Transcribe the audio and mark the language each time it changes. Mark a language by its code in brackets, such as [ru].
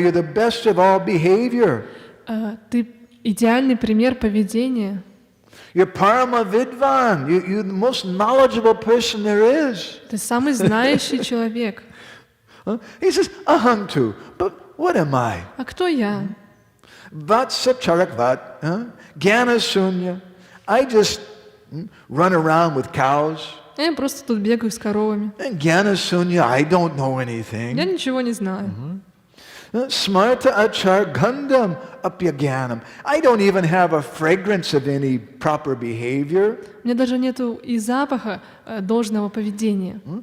[en] You're the best of all behavior. [ru] Ты идеальный пример поведения. [en] You're [sa] parama vidvan. [en] You're the most knowledgeable person there is. [ru] Ты самый знающий человек. [en] He says, [sa] aham tu, [en] but what am I? [ru] А кто я? [sa] Vatsa charakvat, gyana sunya. [en] I just run around with cows. [ru] Я просто тут бегаю с коровами. [en] And [sa] gyana sunya, [en] I don't know [ru] Я [en] anything. [ru] ничего не знаю. [sa] Smarta achar gandham apyagyanam. [en] I don't even have a fragrance of any proper behavior. [ru] У меня даже нету и запаха должного поведения.